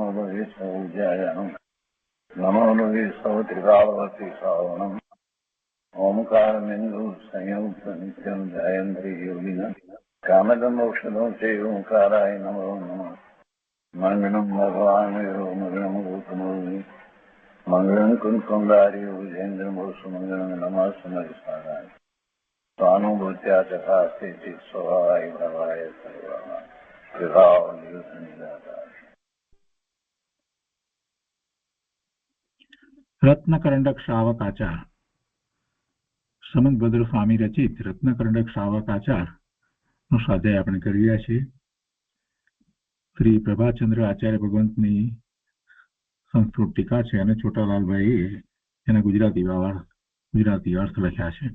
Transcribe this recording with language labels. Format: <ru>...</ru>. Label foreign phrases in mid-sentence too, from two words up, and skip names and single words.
<sa>लोये सौज्यायानं नमो लोये सौत्रिकावती सावणम् ओंकारमिन्दु संयुक्त नित्यं ध्यायन्ति योगिनः कामदमोक्षदं चैव ओंकाराय नमो नमः मङ्गलं भगवान् मङ्गलं भूतमोनि मङ्गलं कुन्कुण्डारि विजेन्द्रमोसुमङ्गलं नमः समरिसाराय स्वानुभूत्या तथास्ति स्वभावाय भवाय सर्वः विभाव निदाता।</sa> <gu>રત્નકરંડક શ્રાવકાચાર સમંતભદ્ર સ્વામી રચિત રત્નકરંડક શ્રાવકાચાર નો સ્વાધ્યાય આપણે કરી રહ્યા છીએ. શ્રી પ્રભાચંદ્ર આચાર્ય ભગવંતની સંસ્કૃત ટીકા છે અને છોટાલાલભાઈએ એના ગુજરાતી અર્થ લખ્યા છે.</gu>